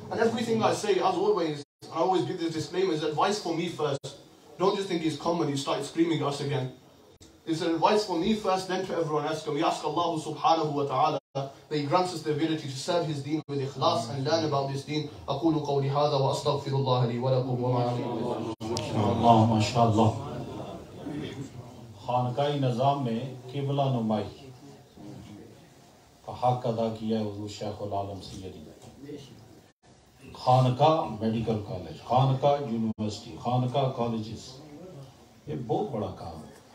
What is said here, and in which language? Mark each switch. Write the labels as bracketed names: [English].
[English] And everything I say, as always, I always give this disclaimer, is advice for me first. Don't just think he's come and he started screaming at us again. It's an advice for me first, then to everyone else. And we ask Allah [Arabic] subhanahu wa ta'ala [English] that he grants us the ability to serve his deen with ikhlas and learn about this deen. [Arabic] أقول قولي هذا وأستغفر الله لي ولكم وما عليكم. Allah, mashallah. [Hindi] खानकाई निज़ाम में क़िबला नुमाई का हक अदा किया है हुज़ूर शेखुल आलम सैयदी। खानका medical college, खानका university, खानका colleges, ये बहुत बड़ा काम है।